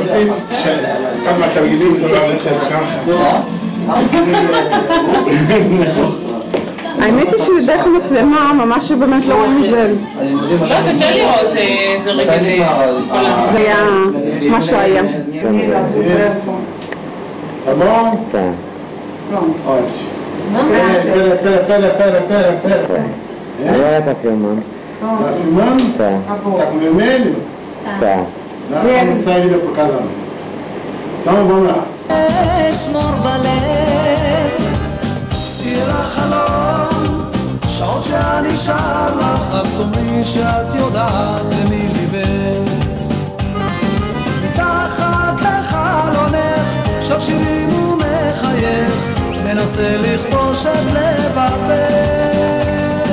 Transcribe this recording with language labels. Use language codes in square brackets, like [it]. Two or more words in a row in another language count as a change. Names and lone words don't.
[he] כמה תרגילים יכולה ללכת ככה. האמת היא שדרך המצלמה ממש באמת לא רואים את זה. לא, קשה לראות איזה רגל. זה היה מה שהיה. [pt] Tá bom? Tá. Ótimo. Pera. Agora tá filmando. Tá filmando? Tá. Tá com vermelho? Tá. Nós estamos saída pro casamento. Então vamos lá. [he] אשמור בלב, עיר החלום, שעות שאני שר לך, אף תאמרי שאת יודעת למי ליבך. מתחת לחלונך, שר שירים ומחייך, מנסה לכבוש את לבבך.